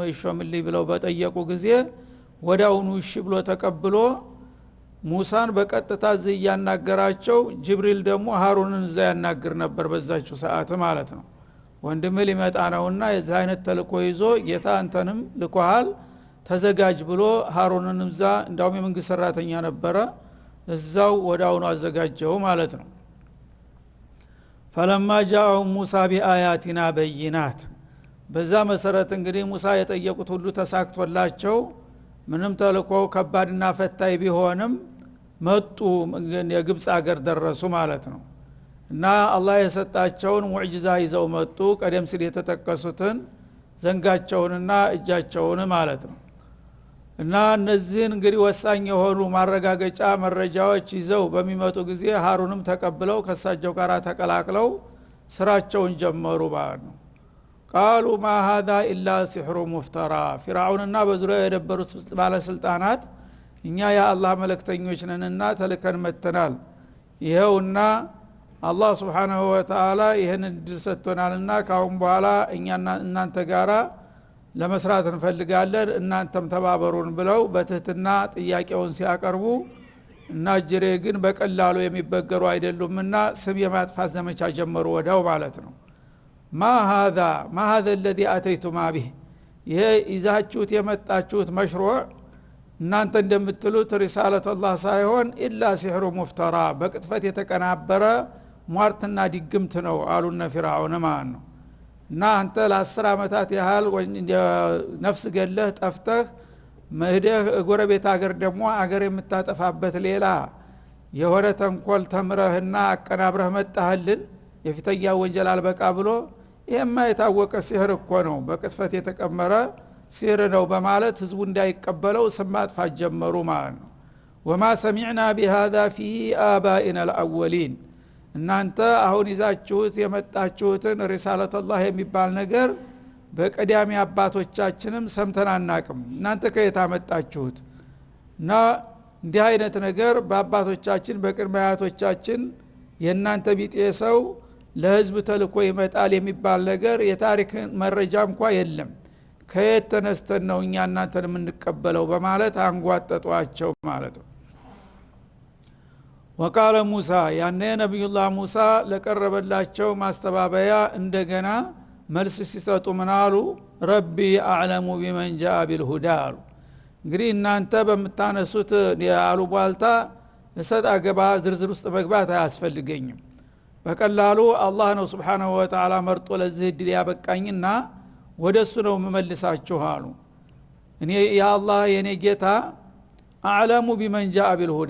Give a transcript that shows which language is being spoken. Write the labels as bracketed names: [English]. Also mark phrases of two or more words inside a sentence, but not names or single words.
[Amharic] ይሾምልኝ ብለው በጠየቁ ጊዜ ወዳውኑ እሺ ብሎ ተቀብሎ ሙሳን በቀጥታ ያናገራቸው ጅብሪል ደግሞ ሃሩንን እዛ ያናግር ነበር በዛችው ሰዓት ማለት ነው። ወንድሜ ሊመጣ ነውና የዛ አይነት ተልኮ ይዞ ጌታ አንተንም ልኮሃል ተዘጋጅ ብሎ ሃሩንን እዛ እንዳውም የመንግስት ሰራተኛ ነበረ እዛው ወዳውኑ አዘጋጀው ማለት ነው። [Arabic] فلما جاء موسى بآياتنا بينات [Amharic] በዛ መሰረት እንግዲህ ሙሳ የጠየቁት ሁሉ ተሳክቶላቸው ምንም ተልኮ ከባድና ፈታኝ ቢሆንም መጡ የግብጽ ሀገር ደረሱ ማለት ነው። እና አላህ የሰጣቸውን ሙዕጂዛ ይዘው መጡ ቀደም ሲል የተጠቀሱትን ዘንጋቸውንና እጃቸውን ማለት ነው። እና እነዚህን እንግዲህ ወሳኝ የሆኑ ማረጋገጫ መረጃዎች ይዘው በሚመጡ ጊዜ ሃሩንም ተቀብለው ከሳቸው ጋር ተቀላቅለው ስራቸውን ጀመሩ ማለት ነው። [Arabic] قالوا ما هذا الا سحر مفترى [Amharic] فرعونና በዙሪያው የነበሩት ባለስልጣናት እኛ የአላህ መልእክተኞች ነንና ተልከን መተናል ይሄውና አላህ [Arabic] سبحانه وتعالى [Amharic] ይሄንን ድል ሰጥቶናልና ካሁን በኋላ እኛና እናንተ ጋራ ለመስራት እንፈልጋለን እናንተም ተባበሩን ብለው በትህትና ጥያቄውን ሲያቀርቡ እና ጅሬ ግን በቀላሉ የሚበገሩ አይደሉምና ስም የማጥፋት ዘመቻ ጀመሩ ወዳው ማለት ነው። [Arabic] ما هذا الذي اتيتم به [Amharic] ይሄ ይዛችሁት የመጣችሁት መሽሩዕ እናንተ እንደምትሉት [Arabic] رسالة الله [Amharic] ሳይሆን [Arabic] إلا سحر مفترى [Amharic] በቅጥፈት የተቀናበረ ሟርትና ድግምት ነው አሉና ፍራውን ማለት ነው። እና አንተ ለ10 አመታት ያህል ነፍስ ገለህ ጠፍተህ መህደህ ጎረቤት ሀገር ደግሞ ሀገር የምታጠፋበት ሌላ የሆነ ተንኮል ተምረህና አቀናብረህ መጣህልን የፊተኛ ወንጀል አልበቃ ብሎ ይሄማ የታወቀ ሲህር እኮ ነው በቅጥፈት የተቀመረ ሲህር ነው በማለት ህዝቡ እንዳይቀበለው ስማጥፋት ጀመሩ ማለት ነው። [Arabic] وما سمعنا بهذا في آبائنا الأولين [Amharic] እናንተ አሁን ይዛችሁት የመጣችሁትን [Arabic] رسالة الله [Amharic] የሚባል ነገር በቀዳሚ አባቶቻችንም ሰምተን አናቅም እናንተ ከየት አመጣችሁት እና እንዲህ አይነት ነገር በአባቶቻችን በቅድመ አያቶቻችን የናንተ ቢጤ ሰው ለህዝብ ተልኮ ይመጣል የሚባል ነገር የታሪክ መረጃ እንኳን የለም ከየት ተነስተን ነው እኛ እናንተን የምንቀበለው በማለት አንጓጠጧቸው ማለት ነው። [Arabic] وقال موسى [Amharic] ያኔ ነብዩላህ ሙሳ ለቀረበላቸው ማስተባበያ እንደገና መልስ ሲሰጡ ምናሉ ረቢ [Arabic] أعلم بمن جاء بالهدى [Amharic] እንግዲህ እናንተ በመታነሱት ያሉባልታ እሰጥ አገባ ዝርዝር ውስጥ መግባት አያስፈልገኝም በቀላሉ አላህ ነው [Arabic] سبحانه وتعالى [Amharic] መርጦ ለዚህ ድል ያበቃኝና ወደሱ ነው መመልሳችሁ አሉ። እኔ ያአላህ የኔ ጌታ [Arabic] أعلم بمن جاء بالهدى